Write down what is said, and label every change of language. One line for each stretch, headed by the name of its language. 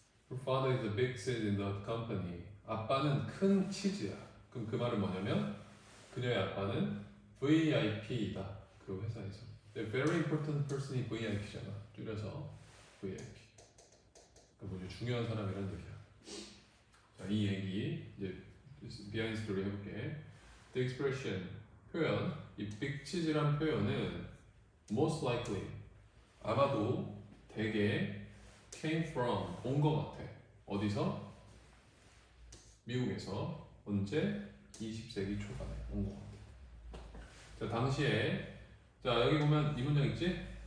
English: Her father is a big seed in the company.
Korean: 아빠는 큰 치즈야. 그럼 그 말은 뭐냐면 그녀의 아빠는 VIP이다. 그 회사에서.
English: The very important person이 VIP잖아.
Korean: 줄여서 VIP. 그러니까 뭐지? 중요한 사람이라는 얘기야. 자, 이 얘기 이제 비하인드 스토리 해볼게.
English: The expression,
Korean: 표현. 이 big cheese란 표현은
English: most likely,
Korean: 아마도 대개
English: came from,
Korean: 온 것 같아. 어디서? 미국에서. 언제? 20세기 초반에 온 것 같아. 자, 당시에, 자 여기 보면 이 문장 있지?